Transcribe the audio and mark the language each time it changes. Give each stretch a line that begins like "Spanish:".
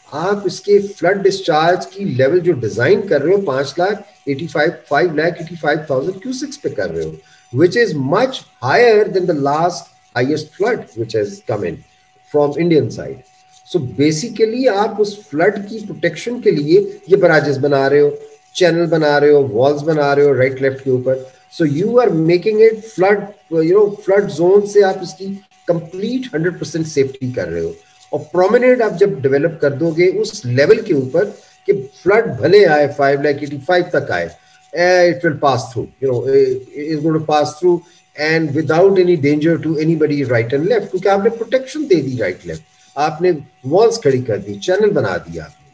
Urdu: آپ اس کے flood discharge کی لیول جو ڈیزائن کر رہے ہو 5,85,000 کیوسکس پہ کر رہے ہو,
English: which is much higher than the last highest flood which has come in from Indian side.
Urdu: So basically آپ اس فلڈ کی پروٹیکشن کے لیے یہ براجز بنا رہے ہو, چینل بنا رہے ہو, والز بنا رہے ہو رائٹ لیفٹ کے اوپر.
English: So you are making it flood, flood zone
Urdu: سے آپ اس کی
English: complete 100% safety
Urdu: کر رہے ہو. اور پرومیننٹ آپ جب ڈیولپ کر دو گے اس لیول کے اوپر کہ فلڈ بھلے آئے 5,85,000 تک آئے,
English: it will pass through, it's going to pass through and without any danger to anybody right and left,
Urdu: کیونکہ آپ نے پروٹیکشن دے دی رائٹ لیفٹ, آپ نے والز کھڑی کر دی, چینل بنا دیا.